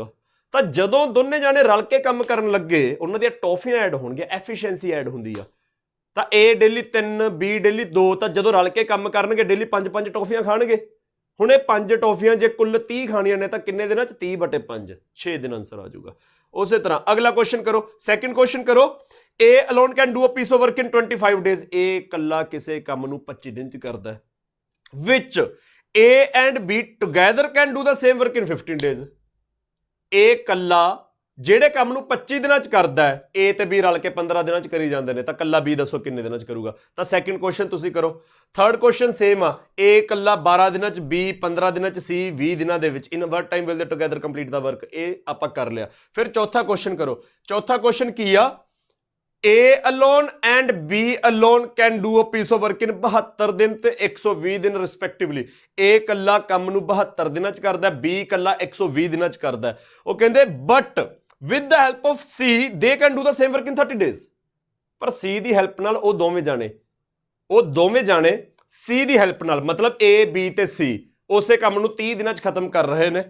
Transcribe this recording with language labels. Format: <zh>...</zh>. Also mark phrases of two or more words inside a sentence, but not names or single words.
<pa>ਤਾਂ ਜਦੋਂ ਦੋਨੇ ਜਾਣੇ ਰਲ ਕੇ ਕੰਮ ਕਰਨ ਲੱਗੇ ਉਹਨਾਂ ਦੀਆਂ ਟੌਫੀਆਂ ਐਡ ਹੋਣਗੀਆਂ,</pa> <en>efficiency add</en> <pa>ਹੁੰਦੀ ਆ। ਤਾਂ A ਡੇਲੀ 3, B ਡੇਲੀ 2, ਤਾਂ ਜਦੋਂ ਰਲ ਕੇ ਕੰਮ ਕਰਨਗੇ ਡੇਲੀ 5-5 ਟੌਫੀਆਂ ਖਾਣਗੇ। ਹੁਣ ਇਹ 5 ਟੌਫੀਆਂ ਜੇ ਕੁੱਲ 30 ਖਾਣੀਆਂ ਨੇ ਤਾਂ ਕਿੰਨੇ ਦਿਨਾਂ 'ਚ? 30/5, 6 ਦਿਨ ਆਨਸਰ ਆ ਜਾਊਗਾ। ਉਸੇ ਤਰ੍ਹਾਂ ਅਗਲਾ ਕੁਐਸਚਨ ਕਰੋ,</pa> <en>second question</en> <pa>ਕਰੋ।</pa> <en>A alone can do a piece of work in 25 days.</en> <pa>A ਇਕੱਲਾ ਕਿਸੇ ਕੰਮ ਨੂੰ 25 ਦਿਨ 'ਚ ਕਰਦਾ ਹੈ।</pa> <en>Which A and B together can do the same work in 15 days.</en> <pa>A ਇਕੱਲਾ ਜਿਹੜੇ ਕੰਮ ਨੂੰ 25 ਦਿਨਾਂ 'ਚ ਕਰਦਾ ਹੈ A ਤੇ B ਰਲ ਕੇ 15 ਦਿਨਾਂ 'ਚ ਕਰੀ ਜਾਂਦੇ ਨੇ, ਤਾਂ ਕੱਲਾ B ਦੱਸੋ ਕਿੰਨੇ ਦਿਨਾਂ 'ਚ ਕਰੂਗਾ। ਤਾਂ</pa> <en>second question</en> <pa>ਤੁਸੀਂ ਕਰੋ।</pa> <en>third question same</en> <pa>ਆ, A ਕੱਲਾ 12 ਦਿਨਾਂ 'ਚ, B 15 ਦਿਨਾਂ 'ਚ, C 20 ਦਿਨਾਂ ਦੇ ਵਿੱਚ।</pa> <en>In what time will they together complete the work.</en> <pa>ਇਹ ਆਪਾਂ ਕਰ ਲਿਆ। ਫਿਰ ਚੌਥਾ ਕੁਐਸਚਨ ਕਰੋ। ਚੌਥਾ ਕੁਐਸਚਨ ਕੀ ਆ,</pa> <en>A alone and B alone can do a piece of work in 72</en> <pa>ਦਿਨ ਤੇ 120 ਦਿਨ</pa> <en>ਰਿਸਪੈਕਟਿਵਲੀ।</en> <pa>A ਕੱਲਾ ਕੰਮ ਨੂੰ 72 ਦਿਨਾਂ 'ਚ ਕਰਦਾ, B ਕੱਲਾ 120 ਦਿਨਾਂ 'ਚ ਕਰਦਾ। ਉਹ ਕਹਿੰਦੇ</pa> <en>ਬਟ with the help of C they can do the same work in 30 days।</en> <pa>ਪਰ C ਦੀ ਹੈਲਪ ਨਾਲ ਉਹ ਦੋਵੇਂ ਜਾਣੇ C ਦੀ ਹੈਲਪ ਨਾਲ, ਮਤਲਬ A B ਤੇ C ਉਸੇ ਕੰਮ ਨੂੰ 30 ਦਿਨਾਂ 'ਚ ਖਤਮ ਕਰ ਰਹੇ ਨੇ।</pa>